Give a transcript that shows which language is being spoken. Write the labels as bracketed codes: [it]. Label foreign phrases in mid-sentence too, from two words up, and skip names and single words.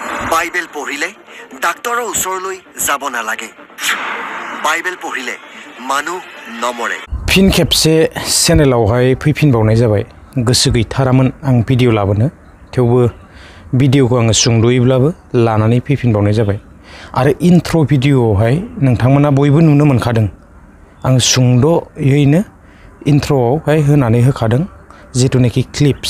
[as] বাইবেল পঢ়িলে ডাক্তৰৰ ওচৰলৈ যাব নালাগে। বাইবেল পঢ়িলে মানুহ নমৰে। [brx] फिन खेबसे चेनेलावहाय फैफिनबावनाय जाबाय। गोसो गैथारामोन आं भिडिअ लाबोनो, थेवबो भिडिअखौ आङो सुंद'यैब्लाबो लानानै फैफिनबावनाय जाबाय। आरो इन्ट्र' भिडिअआवहाय नोंथांमोना बयबो नुनो मोनखादों। आं सुंद'यैनो इन्ट्र'आवहाय होनानै होखादों जिथुनाखि क्लिप्स।